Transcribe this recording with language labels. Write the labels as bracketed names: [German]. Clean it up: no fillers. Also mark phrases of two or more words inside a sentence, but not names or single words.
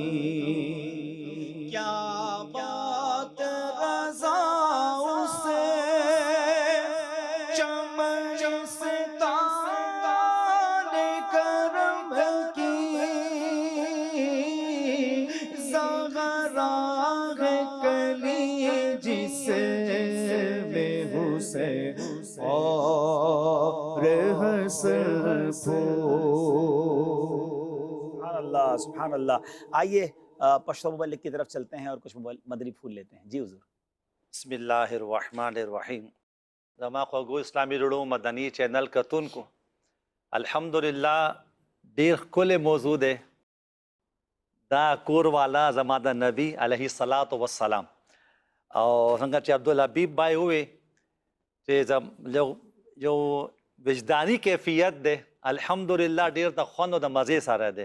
[Urdu] کیا بات رضا اس چمن ستان کرم کی، زہرا ہے کلی جس میں حسین اور حسن [Arabic] سبحان اللہ، سبحان اللہ۔ [Urdu] آئیے پشتو مبلغ کی طرف چلتے ہیں اور کچھ مدنی پھول لیتے ہیں۔ جی حضور۔ [Arabic] بسم اللہ الرحمن الرحیم۔ [Pashto] زما خوږو اسلامی رڼو مدنی چینل کتونکو، الحمدللہ ډیر ښکلی موضوع دی دا کور والا زما د نبی [Arabic] علیه الصلاة والسلام، [Pashto] او څنګه چې عبدالحبیب بھائی ووی چې یو وجدانی کیفیت دی، الحمدللہ ډیر د خوند او د مزې سره دی۔